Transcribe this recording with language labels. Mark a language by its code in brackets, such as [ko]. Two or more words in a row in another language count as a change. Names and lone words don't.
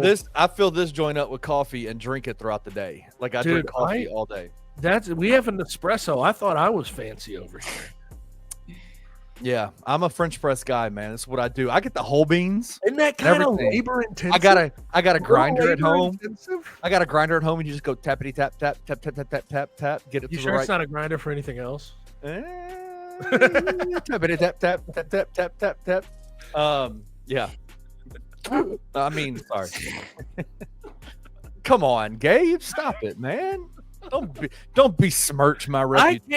[en] I fill this joint up with coffee and drink it throughout the day. Like I drink Dude, coffee all day. We have an espresso. I thought I was fancy over here. Yeah, I'm a French press guy, man. That's what I do. I get the whole beans. Isn't that kind of Everything. labor intensive? I got a grinder at home. Intensive? I got a grinder at home, and you just go tappity tap tap tap tap tap tap tap tap. Get it You to sure the it's right. not a grinder for anything else? Tap, tap, tap, tap, tap, tap, tap. Yeah. I mean, sorry. Come on, Gabe, stop it, man. Don't besmirch my reputation.